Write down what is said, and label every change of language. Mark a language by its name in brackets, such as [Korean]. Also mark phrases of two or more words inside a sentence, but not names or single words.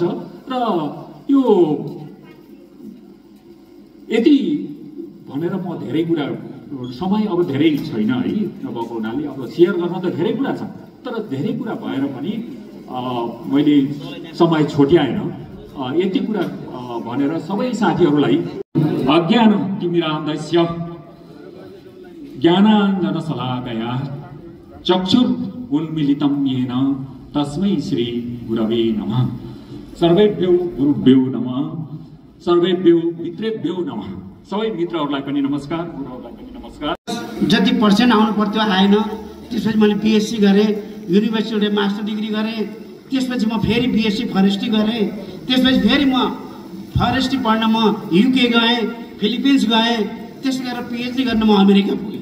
[Nepali] र यो यति भनेर म धेरै कुरा समय अब धेरै छैन है नभएको हुनाले अब सेयर गर्न त धेरै कुरा छ, तर धेरै कुरा भएर पनि मैले समय छोट्याएन। यति कुरा भनेर सबै साथीहरूलाई [Sanskrit] अज्ञान तिमिरान्धस्य ज्ञानाञ्जन शलाकया चक्षुर उन्मीलितं येन तस्मै श्री गुरवे नमः। सर्वेभ्यो गुरुभ्यो नमः, सर्वेभ्यो मित्रेभ्यो नमः। [Nepali] सबै मित्रहरूलाई पनि नमस्कार, गुरुहरूलाई पनि नमस्कार। जति पर्सेन्ट आउनु पर्थ्यो आएन, त्यसपछि मैले बिएससी गरेँ, युनिभर्सिटीबाट [English] master degree [Nepali] गरेँ, त्यसपछि म फेरि [English] BSc forestry [Nepali] गरेँ, त्यसपछि फेरि म फरेस्ट्री पढ्न म युके गएँ, फिलिपिन्स गएँ, त्यसै गरेर पिएचडी गर्न म अमेरिका पुगेँ।